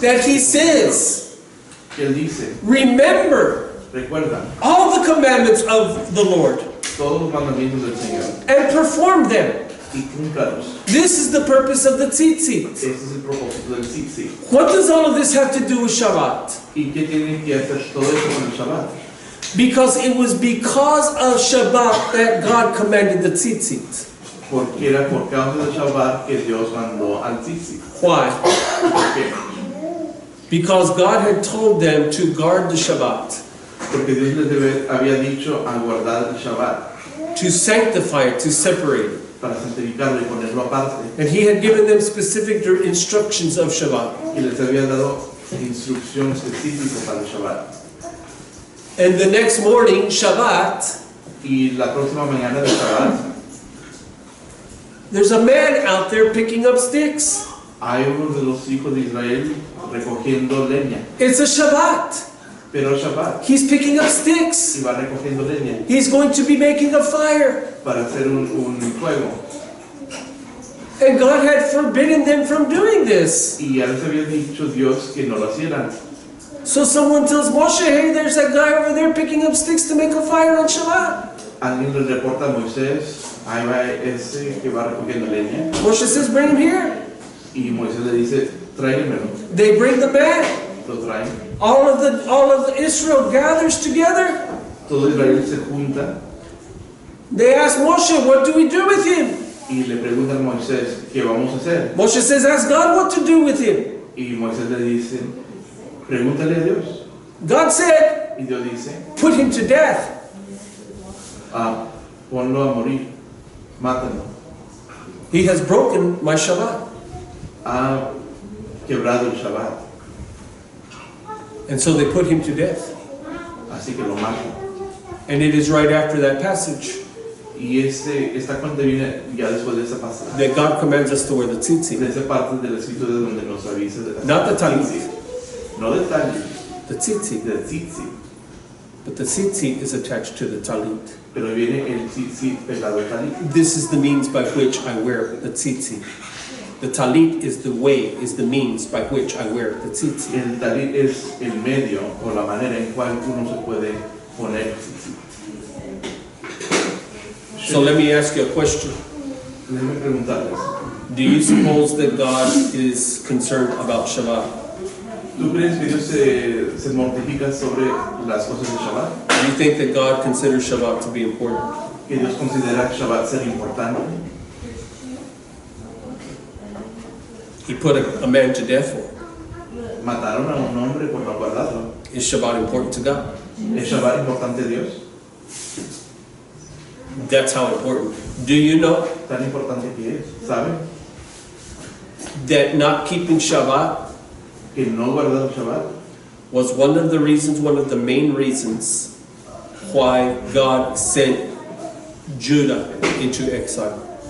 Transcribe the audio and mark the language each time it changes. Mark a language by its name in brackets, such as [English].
[English] That He says, [Spanish] Que Él dice, [English] remember [Spanish] recuerda [English] all the commandments of the Lord [Spanish] todos los mandamientos del Señor [English] and perform them. [Spanish] y cúmplalos. [English] This is the purpose of the tzitzit. [Spanish] Ese es el propósito del tzitzit. [English] What does all of this have to do with Shabbat? [Spanish] ¿Y qué tiene que hacer todo eso con el Shabbat? [English] Because it was because of Shabbat that God commanded the tzitzit. [Spanish] Porque era por causa del Shabbat que Dios mandó al tzitzit. [English] Why? [Spanish] ¿Por qué? [English] Because God had told them to guard the Shabbat, [Spanish] Porque Dios les había dicho a guardar el Shabbat, [English] to sanctify it, to separate it. [Spanish] para santificarlo y ponerlo aparte. [English] And He had given them specific instructions of Shabbat. [Spanish] Y les había dado instrucción específica para el Shabbat. [English] And the next morning, Shabbat, [Spanish] Y la próxima mañana del Shabbat, [English] there's a man out there picking up sticks. [Spanish] hay uno de los hijos de Israel recogiendo leña. [English] It's a Shabbat. [Spanish] Pero el Shabbat, [English] He's picking up sticks. [Spanish] y va recogiendo leña [English] He's going to be making a fire. [Spanish] para hacer un fuego. [English] And God had forbidden them from doing this. [Spanish] Y ya les había dicho Dios que no lo hicieran. [English] So someone tells Moshe, hey, there's that guy over there picking up sticks to make a fire on Shabbat. [Spanish] Alguien le reporta a Moisés, ahí va ese que va recogiendo leña. [English] Moshe says, bring him here. [Spanish] Y Moisés le dice, tráiganmelo. [English] They bring the man. [Spanish] Lo traen. [English] All of the Israel gathers together. [Spanish] Todo Israel se junta [English] They ask Moshe, what do we do with him? [Spanish] y le preguntan a Moisés, ¿qué vamos a hacer? [English] Moshe says, ask God what to do with him. [Spanish] Y Moisés le dice, pregúntale a Dios. [English] God said, [Spanish] Y Dios dice, [English] put him to death. [Spanish] Ponlo a morir, mátalo. [English] He has broken my Shabbat. [Spanish] Ha quebrado el Shabbat, [English] And so they put him to death. [Spanish] así que lo matan. [English] And it is right after that passage [Spanish] Y esta cuenta viene ya después de esa pasada, [English] that God commands us to wear the [Spanish] de [English] tzitzit. [Spanish] esa parte del escrito de donde nos avisa de la [English] Not the talit, [Spanish] no del talit, [English] the tzitzit. [Spanish] del tzitzit, [English] But the tzitzit is attached to the talit. [Spanish] pero viene el tzitzit pegado al talit. [English] This is the means by which I wear the tzitzit. The talit is the way, is the means by which I wear the tzitzit. [Spanish] El talit es el medio o la manera en cual uno se puede poner tzitzit. [English] So let me ask you a question. [Spanish] Déjenme preguntarles, [English] Do you suppose that God is concerned about Shabbat? [Spanish] ¿Tú crees que Dios se mortifica sobre las cosas de Shabbat? [English] Do you think that God considers Shabbat to be important? [Spanish] ¿Que Dios considera Shabbat ser importante? [English] He put a man to death for it. [Spanish] Mataron a un hombre por no guardarlo. [English] Is Shabbat important to God? [Spanish] ¿Es Shabbat importante a Dios? [English] That's how important. Do you know [Spanish] Tan importante que es, ¿sabe? [English] that not keeping Shabbat [Spanish] Que no guardar Shabbat [English] was one of the main reasons why God sent Judah into exile?